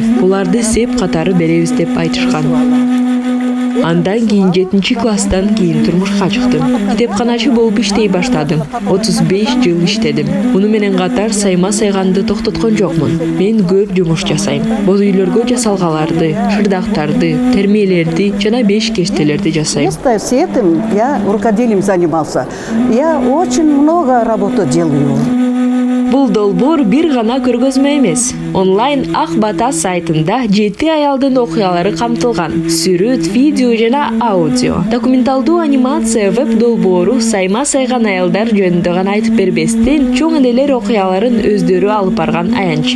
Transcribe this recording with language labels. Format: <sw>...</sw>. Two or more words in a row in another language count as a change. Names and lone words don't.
<ky>Буларды сеп катары беребиз деп айтышкан. Андан кийин 7-класстан кийин турмушка чыктым. Китепканачы болуп иштей баштадым. 35 жыл иштедим. Муну менен катар сайма сайганды токтоткон жокмун. Мен көп жумуш жасайм. Боз үйлөргө жасалгаларды, шырдактарды, термелерди жана бешкештелерди жасайм.</ky> <ru>Вместе с этим я рукоделием занимался. Я очень много работы делаю.</ru> <ky>Бул долбоор бир гана көргөзмө эмес. Онлайн Ак Бата сайтында 7 аялдын окуялары камтылган. Сүрөт, видео жана аудио. Документалдуу анимация веб долбоору сайма сайган аялдар жөнүндө гана айтып бербестен, чоң энелер окуяларын өздөрү алып барган аянтча.</ky>